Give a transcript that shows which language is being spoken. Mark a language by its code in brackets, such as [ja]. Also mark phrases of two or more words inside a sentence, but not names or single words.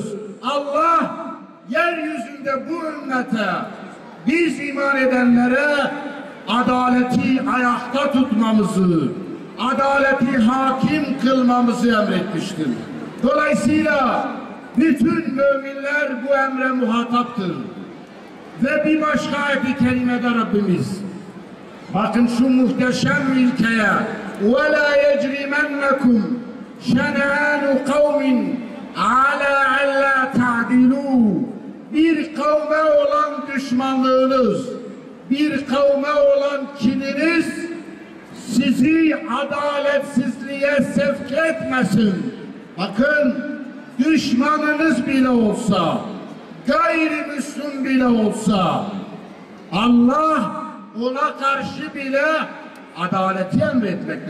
[tr] Allah yeryüzünde bu ümmete, biz iman edenlere adaleti ayakta tutmamızı, adaleti hakim kılmamızı emretmiştir. Dolayısıyla bütün müminler bu emre muhataptır. Ve bir başka ayet-i kerimede Rabbimiz, bakın şu muhteşem ilkeye, [ar] وَلَا يَجْرِمَنَّكُمْ شَنَآنُ قَوْمٍ عَلَى أَلَّا تَعْدِلُوا. [tr] Bir kavme olan düşmanlığınız, bir kavme olan kininiz sizi adaletsizliğe sevk etmesin. Bakın, düşmanınız bile olsa, gayrimüslim bile olsa, Allah ona karşı bile adaleti emretmekte.